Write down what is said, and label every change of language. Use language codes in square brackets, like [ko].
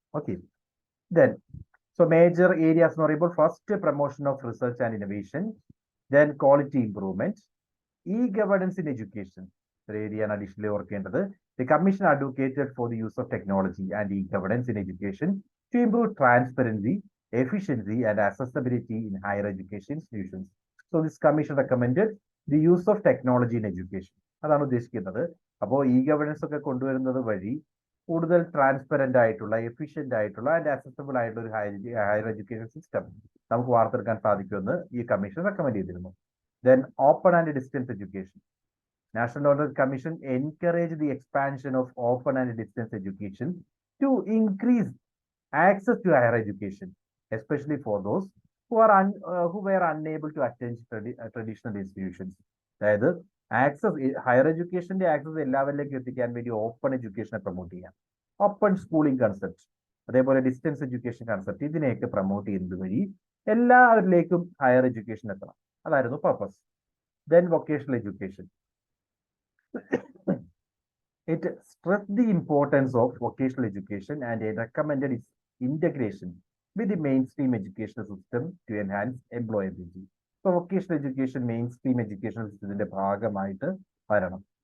[ml] Okay, then so major areas എന്ന് പറയുമ്പോൾ first promotion of research and innovation, then quality improvement, E governance in education ഒരു ഏരിയയാണ് additionally ഓർക്കേണ്ടത്. [en] The commission advocated for the use of technology and e governance in education to improve transparency, efficiency, and accessibility in higher education institutions. So this commission recommended the use of technology in education. [ml] അതാണ് ഉദ്ദേശിക്കുന്നത്. അപ്പോൾ E governance ഒക്കെ കൊണ്ടുവരുന്നത് വഴി കൂടുതൽ transparent ആയിട്ടുള്ള, efficient ആയിട്ടുള്ള and accessible ആയിട്ടുള്ള ഒരു ഹയർ എഡ്യൂക്കേഷൻ സിസ്റ്റം നമുക്ക് വാർത്തെടുക്കാൻ സാധിക്കുമെന്ന് ഈ കമ്മീഷൻ റെക്കമെൻഡ് ചെയ്തിരുന്നു. [en] Then open and distance education. National Order Commission encouraged the expansion of open and distance education to increase access to higher education, especially for those who were unable to attend traditional institutions. [ml] അതായത് higher എഡ്യൂക്കേഷന്റെ access എല്ലാവരിലേക്കും എത്തിക്കാൻ വേണ്ടി open എഡ്യൂക്കേഷനെ promote ചെയ്യാം. Open schooling concept, അതേപോലെ distance education concept, ഇതിനെയൊക്കെ promote ചെയ്യുന്നത് വഴി എല്ലാവരിലേക്കും ഹയർ എഡ്യൂക്കേഷൻ എത്തണം. അതായിരുന്നു purpose. [en] Then vocational education. It stressed the importance of vocational education and it recommended its integration with the mainstream educational system to enhance employability. [ml] So vocational education mainstream educational systemത്തിന്റെ ഭാഗമായിട്ട് വരണം.